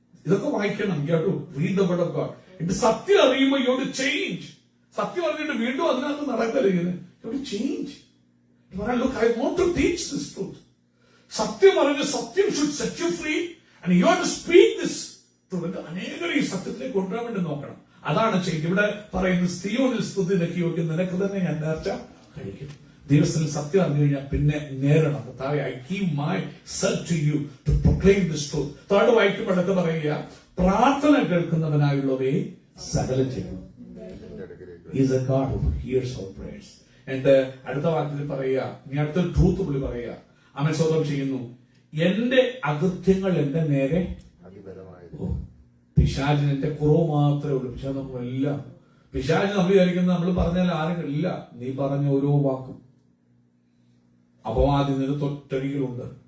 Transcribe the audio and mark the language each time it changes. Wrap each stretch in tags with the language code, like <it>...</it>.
<ml>ഇതൊക്കെ വായിക്കണം.</ml> <en>You have to read the word of God.</en> <ml>ഇത് സത്യം അറിയുമ്പോൾ</ml> <en>You have to change.</en> <ml>സത്യം അറിഞ്ഞിട്ട് വീണ്ടും അതിനകത്ത് നടക്കരുത്.</ml> <en>You have to change. Look, I want to teach this truth.</en> <ml>സത്യം അറിഞ്ഞ് സത്യം</ml> <en>should set you free and you have to speak this truth.</en> <ml>അനേകരെ ഈ സത്യത്തിലേക്ക് കൊണ്ടുവരാൻ വേണ്ടി നോക്കണം. അതാണ് ചെയ്ത് ഇവിടെ പറയുന്നത്, സ്ത്രീയോനിൽ സ്തുതി നിനക്ക് യോഗ്യം, നിനക്ക് തന്നെ ഞാൻ നേർച്ച കഴിക്കും. ദിവസത്തിൽ സത്യം അറിഞ്ഞു കഴിഞ്ഞാൽ പിന്നെ നേരണം.</ml> <en>I give myself to you to proclaim this truth.</en> <ml>താഴെ വായിക്കുമ്പോഴൊക്കെ പറയുക, പ്രാർത്ഥന കേൾക്കുന്നവനായുള്ളവയെ സകലം ചെയ്യും.</ml> <en>He is a God who hears our prayers.</en> <ml>എന്റെ അടുത്ത വാക്യത്തിൽ പറയുക, ഇനി അടുത്ത ട്രൂത്ത് പുള്ളി പറയുക, അവൻ സ്വതം ചെയ്യുന്നു, എന്റെ അകൃത്യങ്ങൾ എന്റെ നേരെ. പിശാചിന് എന്റെ കുറവ് മാത്രമേ ഉള്ളൂ. പിശാച് നമ്മളെല്ലാം, പിശാച് നമ്മൾ വിചാരിക്കുന്നത് നമ്മൾ പറഞ്ഞാൽ ആരും ഇല്ല. നീ പറഞ്ഞ ഓരോ വാക്കും അപവാദി നിന്റെ തൊട്ടരികിലുണ്ട്.</ml>